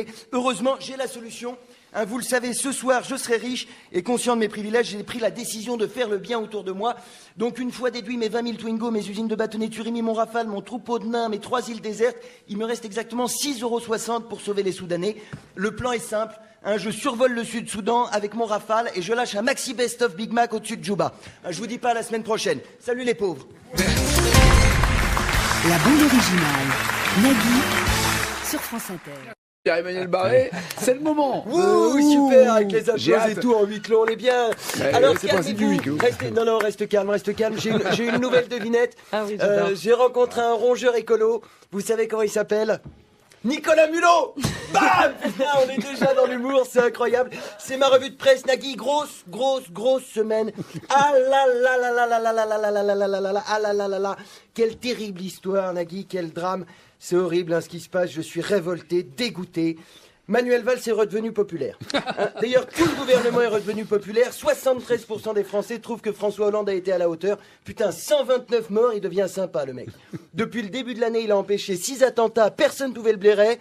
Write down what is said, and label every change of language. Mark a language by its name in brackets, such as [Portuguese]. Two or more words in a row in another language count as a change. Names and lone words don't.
[French] Heureusement, j'ai la solution. Vous le savez, ce soir, je serai riche et conscient de mes privilèges, j'ai pris la décision de faire le bien autour de moi. Donc, une fois déduit mes 20 000 Twingo, mes usines de bâtonnets Turimi, mon Rafale, mon troupeau de nains, mes 3 îles désertes, il me reste exactement 6,60 € pour sauver les Soudanais. Le plan est simple. Je survole le Sud-Soudan avec mon Rafale et je lâche un maxi best-of Big Mac au-dessus de Djouba. Je vous dis pas à la semaine prochaine. Salut les pauvres. La bande originale. Nagui sur France Inter. Pierre-Emmanuel Barré, c'est le moment. Ouh, super, avec les J'ai applauses et hâte. tout en huis clos, on est bien. Ouais, Alors, c'est le principe du huis calmez-vous. clos. Non, reste calme. J'ai une nouvelle devinette. Ah oui, j'adore. J'ai rencontré un rongeur écolo. Vous savez comment il s'appelle? Nicolas Mulot. Bam. Putain, on est déjà dans l'humour, c'est incroyable. C'est ma revue de presse, Nagui. Grosse semaine. Ah là là là là là là là là là là là là là là ah là là là là. Quelle terrible histoire, Nagui, quel drame. C'est horrible hein, ce qui se passe, je suis révolté, dégoûté. Manuel Valls est redevenu populaire. D'ailleurs, tout le gouvernement est redevenu populaire. 73% des Français trouvent que François Hollande a été à la hauteur. Putain, 129 morts, il devient sympa, le mec. Depuis le début de l'année, il a empêché 6 attentats, personne ne pouvait le blairer.